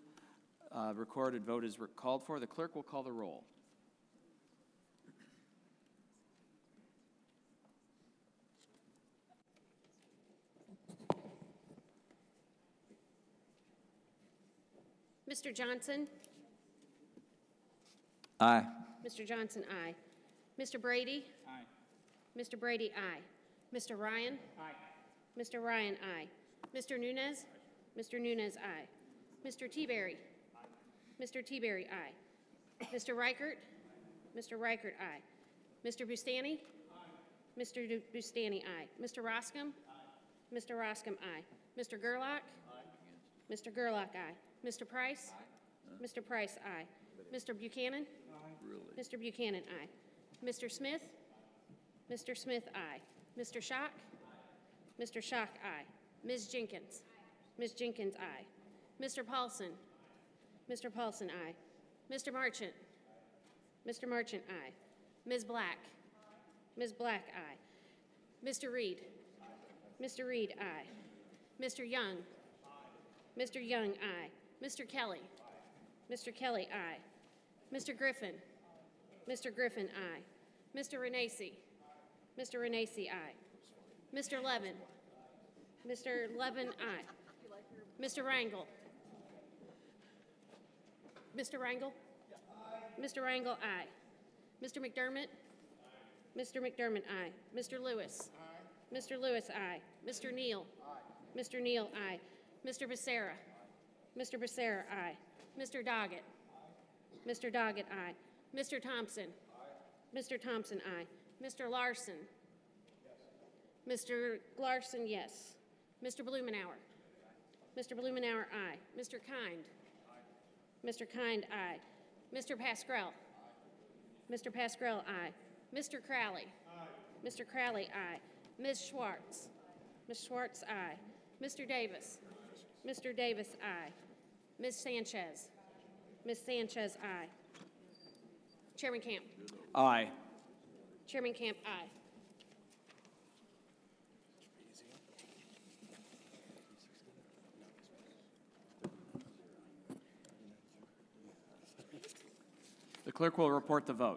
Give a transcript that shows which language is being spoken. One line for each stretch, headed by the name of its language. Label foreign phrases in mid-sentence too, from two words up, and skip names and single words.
English: Recorded vote is called for. The clerk will call the roll. Mr. Johnson? Aye. Mr. Johnson, aye. Mr. Brady? Aye. Mr. Brady, aye. Mr. Ryan? Aye. Mr. Ryan, aye. Mr. Nunez? Mr. Nunez, aye. Mr. Teaberry? Mr. Teaberry, aye. Mr. Reichert? Mr. Reichert, aye. Mr. Bustani? Aye. Mr. Bustani, aye. Mr. Roscom? Aye. Mr. Roscom, aye. Mr. Gerlach? Aye. Mr. Gerlach, aye. Mr. Price? Aye. Mr. Price, aye. Mr. Buchanan? Aye. Really? Mr. Buchanan, aye. Mr. Smith? Mr. Smith, aye. Mr. Schock? Mr. Schock, aye. Ms. Jenkins. Ms. Jenkins, aye. Mr. Paulson. Mr. Paulson, aye. Mr. Marchant. Mr. Marchant, aye. Ms. Black. Ms. Black, aye. Mr. Reed. Mr. Reed, aye. Mr. Young. Mr. Young, aye. Mr. Kelly. Mr. Kelly, aye. Mr. Griffin. Mr. Griffin, aye. Mr. Renacci. Mr. Renacci, aye. Mr. Levin. Mr. Levin, aye. Mr. Rangel. Mr. Rangel? Mr. Rangel, aye. Mr. McDermott? Mr. McDermott, aye. Mr. Lewis? Mr. Lewis, aye. Mr. Neal? Mr. Neal, aye. Mr. Becerra? Mr. Becerra, aye. Mr. Doggett? Mr. Doggett, aye. Mr. Thompson? Mr. Thompson, aye. Mr. Larson? Mr. Larson, yes. Mr. Blumenauer? Mr. Blumenauer, aye. Mr. Kind? Mr. Kind, aye. Mr. Pascrell? Mr. Pascrell, aye. Mr. Crowley? Mr. Crowley, aye. Ms. Schwartz? Ms. Schwartz, aye. Mr. Davis? Mr. Davis, aye. Ms. Sanchez? Ms. Sanchez, aye. Chairman Camp? Aye. Chairman Camp, aye. The clerk will report the vote.